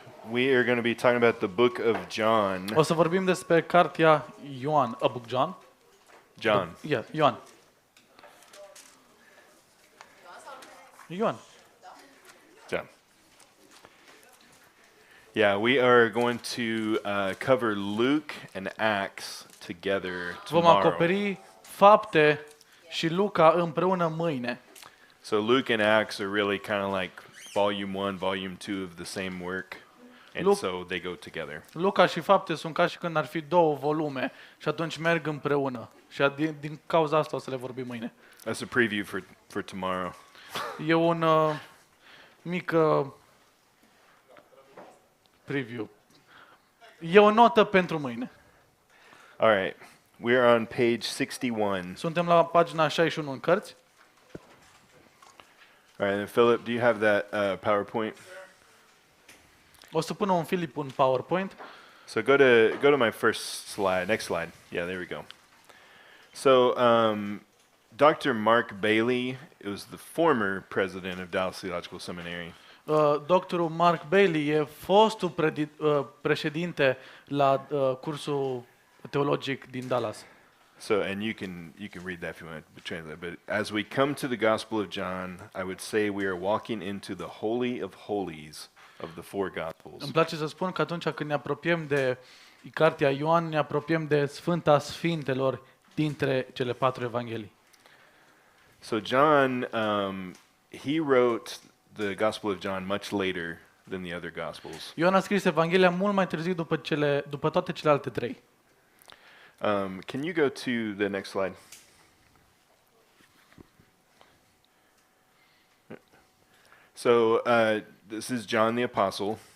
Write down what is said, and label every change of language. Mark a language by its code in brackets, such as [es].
[en] We are going to be talking about the book of John. [ro] O să vorbim despre cartea Ioan, [en] a book John. John. Yeah, Ioan. [ro] Ioan. [en] John. Yeah, we are going to cover Luke and Acts together [ro] Vom [en] tomorrow. [ro] acoperi Fapte și Luca împreună mâine. [en] So Luke and Acts are really kind of like volume 1, volume 2 of the same work. And so they go together. [ro] Luca și Fapte sunt ca și când ar fi două volume și atunci merg împreună. Și din cauza asta o să le vorbim mâine. [en] That's a preview for tomorrow. [ro] E un mic preview. E o notă pentru mâine. [en] All right. We are on page 61. [ro] Suntem la pagina 61 în cărți. [en] All right, and Philip, do you have that PowerPoint? [ro] O să pună un Filip un PowerPoint. [en] So go to my first slide. Next slide. Yeah, there we go. So Dr. Mark Bailey was the former president of Dallas Theological Seminary. [ro] Doctorul Mark Bailey e fostul președinte la cursul teologic din Dallas. [en] So, and you can read that if you want to translate. But as we come to the Gospel of John, I would say we are walking into the Holy of Holies of the four Gospels. [ro] Îmi place să spun că atunci când ne apropiem de cartea Ioan, ne apropiem de Sfânta Sfintelor dintre cele patru evanghelii. [en] So John, he wrote the Gospel of John much later than the other Gospels. [ro] Ioan a scris Evanghelia mult mai târziu după toate celelalte trei. [en] Can you go to the next slide? So this is John the Apostle.